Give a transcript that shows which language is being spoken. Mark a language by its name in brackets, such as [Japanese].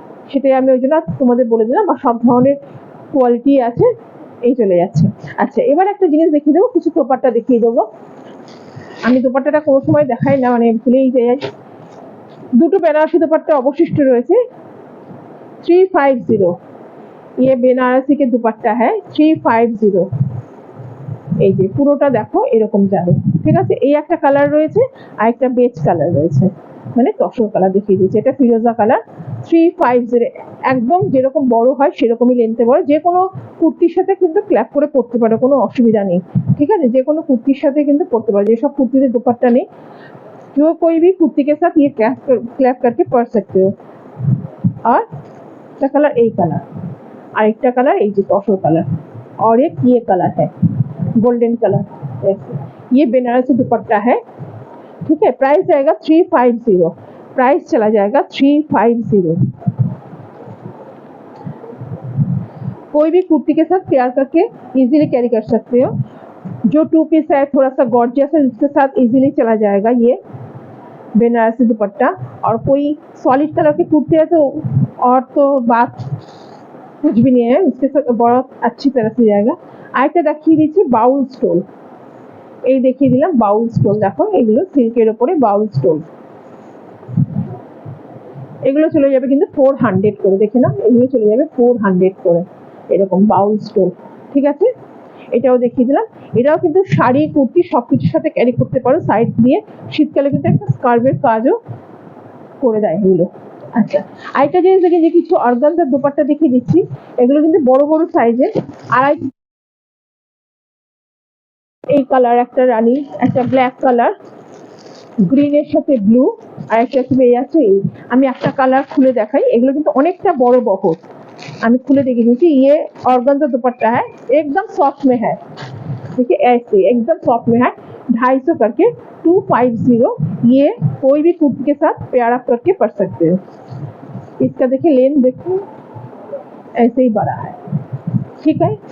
[Bangla] সেটাই আমি ওই জন্য তোমাদের বলে দিলাম। আর সব ধরনের কোয়ালিটি আছে। এই চলে যাচ্ছে। আচ্ছা, এবার একটা জিনিস দেখিয়ে দেবো, কিছু দোপাট্টা দেখিয়ে দেবো। আমি দোপাট্টাটা কোনো সময় দেখাই না, মানে ভুলেই যাই। দুটো বেনারসি দোপাট্টা অবশিষ্ট রয়েছে। [Hindi] 350, ये বেনারসি के दुपट्टा है 350। [Bangla] এই যে পুরোটা দেখো এরকম যাবে, ঠিক আছে। এই একটা কালার রয়েছে আর একটা বেজ কালার রয়েছে, মানে তসর কালার দেখিয়ে দিয়েছে। এটা ফিরোজা কালার। 350 একদম যেরকম বড় হয় সেরকমই লেন্থে বড়। যে কোনো কুর্তির সাথে কিন্তু ক্ল্যাপ করে পরতে পারো, কোনো অসুবিধা নেই, ঠিক আছে। যে কোনো কুর্তির সাথে কিন্তু পরতে পারো, যেসব কুর্তিতে দুপাট্টা নেই। [Hindi] जो कोई भी कुर्ती के साथ ये क्लैप करके पढ़ सकते हो। और [Bangla] একটা কালার এই কালার, আরেকটা কালার এই যে তসর কালার, [Hindi] और एक ये कलर है गोल्डन कलर। ये बनारसी दुपट्टा है, ठीक है। प्राइस जाएगा 350, प्राइस चला जाएगा 350। कोई भी कुर्ती के साथ तैयार करके इजीली कैरी कर सकते हो। जो टू पीस है थोड़ा सा गॉर्जियस है, जिसके साथ इजीली चला जाएगा ये बनारसी दुपट्टा। और कोई सॉलिड कलर की कुर्ती है तो और तो बात कुछ भी नहीं है, उसके साथ बहुत अच्छी तरह से जाएगा। [Bangla] আরেকটা দেখিয়ে দিচ্ছি বাউল স্টোল। এই দেখিয়ে দিলাম বাউল স্টোল, দেখো এগুলো সিল্কের উপরে বাউল স্টোল। এগুলো চলে যাবে কিন্তু 400 করে, দেখে নাও, এগুলো চলে যাবে 400 করে, এরকম বাউল স্টোল, ঠিক আছে। এটাও দেখিয়ে দিলাম। এটাও কিন্তু শাড়ি কুর্তি সবকিছুর সাথে ক্যারি করতে পারো সাইড দিয়ে। শীতকালে কিন্তু একটা স্কার্ফের কাজও করে দেয় এগুলো। আচ্ছা, আরেকটা জিনিস দেখি যে কিছু অর্গানজার দোপাট্টা দেখিয়ে দিচ্ছি। এগুলো কিন্তু বড় বড় সাইজের। আড়াই, এই কালার একটা রানী, একটা ব্ল্যাক কালার, গ্রিনের সাথে ব্লু, আর একটা পেয়ে যাচ্ছে এই। আমি একটা কালার খুলে দেখাই, এগুলো কিন্তু অনেকটা বড় বহর। আমি খুলে দেখে দিচ্ছি। [Hindi] ये ऑर्गेन्जा दुपट्टा है, एकदम सॉफ्ट में है, देखिए ऐसे एकदम सॉफ्ट में है। 250 करके 250। ये कोई भी कुर्ती के साथ पेयर अप करके पढ़ सकते हो। इसका देखिए लेंथ देखो ऐसे ही बड़ा है, ठीक है।